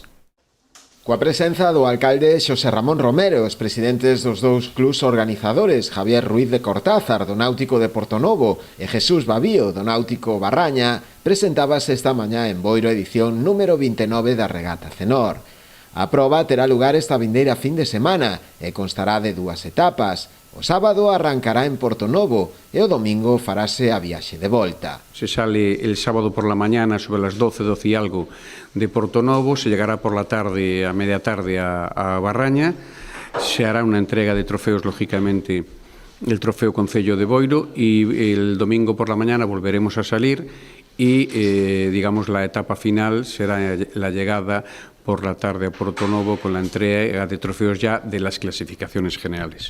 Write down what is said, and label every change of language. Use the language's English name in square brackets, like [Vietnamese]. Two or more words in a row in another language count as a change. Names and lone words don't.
[Galician] Coa presenza do alcalde Xosé Ramón Romero, os presidentes dos dous clubs organizadores, Javier Ruiz de Cortázar, do Náutico de Portonovo, e Jesús Babío, do Náutico Barraña, presentábase esta mañá en Boiro edición número 29 da regata Cenor. A proba terá lugar esta vindeira fin de semana e constará de 2 etapas. O sábado arrancará en Portonovo e o domingo farase a viaxe de volta. [Spanish] Se sale el sábado por la mañana sobre las 12 y algo de Portonovo, se llegará por la tarde, a media tarde a Barraña, se hará una entrega de trofeos, lógicamente, el trofeo Concello de Boiro, y el domingo por la mañana volveremos a salir y, digamos, la etapa final será la llegada por la tarde a Portonovo con la entrega de trofeos ya de las clasificaciones generales.